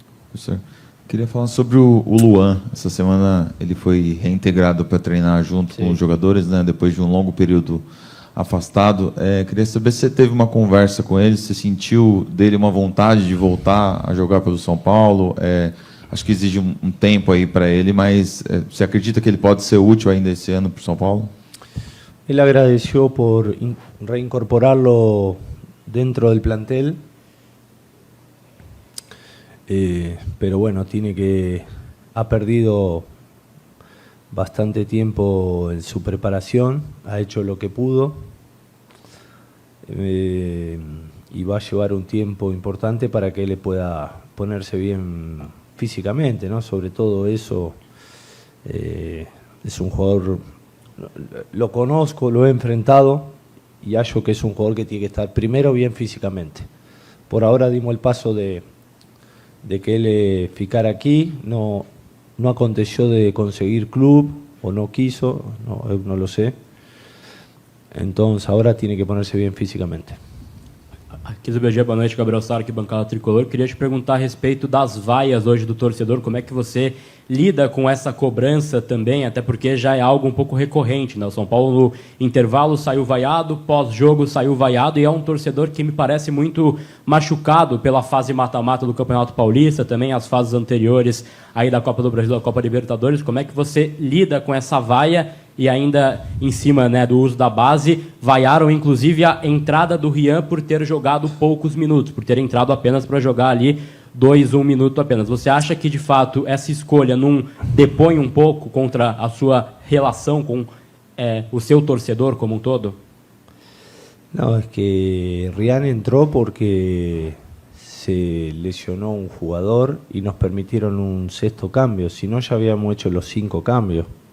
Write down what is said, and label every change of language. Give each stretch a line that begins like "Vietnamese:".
Portuguese: Professor, queria falar sobre o Luan. Essa semana ele foi reintegrado para treinar junto com os jogadores, né, depois de um longo período afastado. Queria saber se você teve uma conversa com ele, se sentiu dele uma vontade de voltar a jogar pelo São Paulo. Acho que exige um tempo aí para ele, mas você acredita que ele pode ser útil ainda esse ano para o São Paulo?
Spanish: Él agradeció por reincorporarlo dentro del plantel, pero bueno, ha perdido bastante tiempo en su preparación, ha hecho lo que pudo y va a llevar un tiempo importante para que él pueda ponerse bien físicamente, ¿no? Sobre todo eso, es un jugador, lo conozco, lo he enfrentado y hallo que es un jugador que tiene que estar primero bien físicamente por ahora dimos el paso de que él ficara aquí, no aconteció de conseguir club o no quiso, no lo sé. Entonces ahora tiene que ponerse bien físicamente.
Portuguese: Aqui do BG, boa noite, Gabriel Sara, aqui bancada tricolor. Queria te perguntar a respeito das vaias hoje do torcedor, como é que você lida com essa cobrança também, até porque já é algo um pouco recorrente, né? O São Paulo no intervalo saiu vaiado, pós-jogo saiu vaiado, e é um torcedor que me parece muito machucado pela fase mata-mata do Campeonato Paulista, também as fases anteriores aí da Copa do Brasil, da Copa Libertadores. Como é que você lida com essa vaia? E ainda em cima, né, do uso da base, vaiaram inclusive a entrada do Rian por ter jogado poucos minutos, por ter entrado apenas para jogar ali 1 minuto apenas. Você acha que de fato essa escolha não depõe um pouco contra a sua relação com o seu torcedor como um todo?
Spanish: No, es que Rian entró porque se lesionó un jugador y nos permitieron un sexto cambio, si no ya habíamos hecho los 5 cambios.